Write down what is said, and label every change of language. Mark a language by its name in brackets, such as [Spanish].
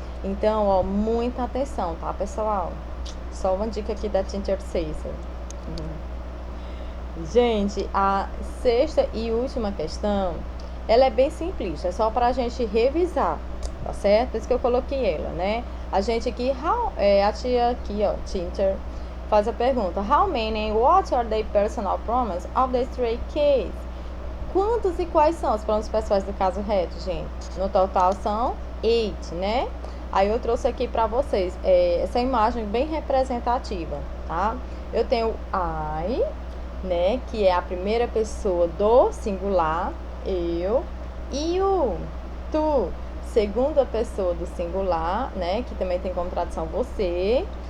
[Portuguese] Então, ó, muita atenção, tá, pessoal? Só uma dica aqui da Teacher Cecil. Gente, a sexta e última questão, ela é bem simples, é só para a gente revisar, tá certo? Por isso que eu coloquei ela, né? A gente aqui, a tia aqui, ó, teacher, faz a pergunta: [English] How many, what are the personal pronouns of the three kids? [Portuguese] Quantos e quais são os pronomes pessoais do caso reto, gente? No total são 8, né? Aí eu trouxe aqui para vocês essa imagem bem representativa, tá? Eu tenho I, né, que é a primeira pessoa do singular, eu, e o tu, segunda pessoa do singular, né, que também tem como tradução você.